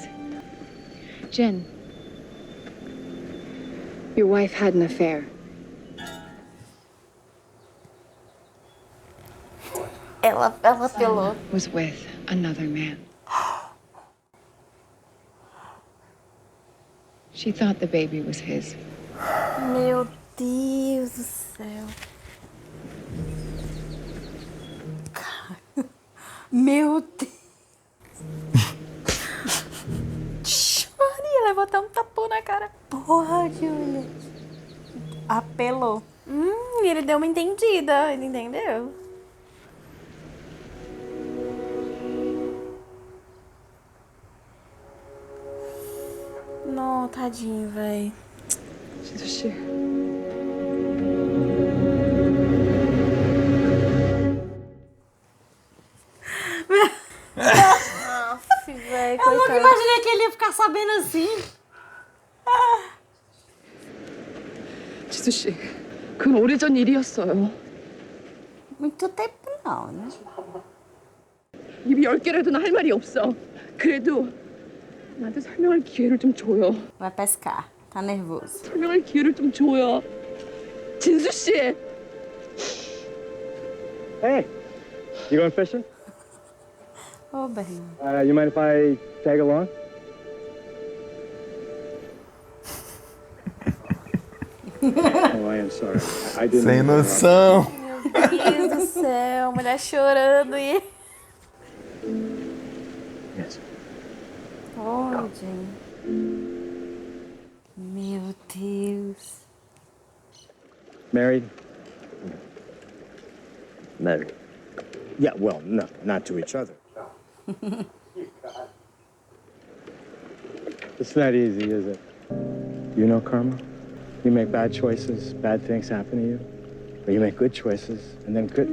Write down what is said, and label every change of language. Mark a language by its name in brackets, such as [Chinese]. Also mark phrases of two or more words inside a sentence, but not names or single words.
[English] Jin, your wife had an affair. [Portuguese] Ela pelou. [English] Was with another man. She thought the baby was his. [Portuguese] Meu Deus do céu. Meu Deus. Maria, levou até um tapão na cara. Porra, Júlia. Apelou. Ele deu uma entendida, ele entendeu. Não, tadinho, véi. [Korean] 진수 씨. [Portuguese] Véi, Eu nunca imaginei que ele ia ficar sabendo assim. [Korean] 지수 씨, 그건 오래전 일이었어요. [Portuguese] Muito tempo não, né? [Korean] 입이 10개라도 할 말이 없어. 그래도 나한테 설명할 기회를 좀 줘요. [Portuguese] Vai pescar. Tá nervoso. [Korean] 설명할 기회를 좀 줘요. 진수 씨. [English] Hey, you going fishing? [Portuguese] Ô, Bernardo. [English] You mind if I tag along? Oh, I am sorry. I didn't. [Portuguese] Sem noção. Meu Deus do céu, mulher chorando e... [English] Yes. [Portuguese] Ô, gente. Meu Deus. [English] Married? Married. Yeah, well, no, not to each other. It's not easy, is it? You know karma? You make bad choices, bad things happen to you. Or you make good choices, and then good...